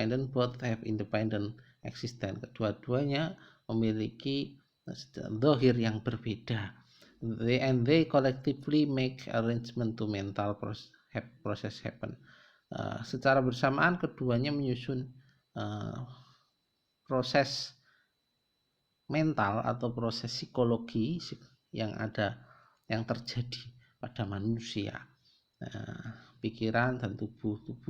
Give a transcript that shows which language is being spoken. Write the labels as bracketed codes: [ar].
[en] both have independent existence. [id] Kedua-duanya memiliki zahir yang berbeda. [en] They collectively make arrangement to mental process happen. [id] Secara bersamaan keduanya menyusun proses mental atau proses psikologi yang terjadi pada manusia, pikiran dan tubuh.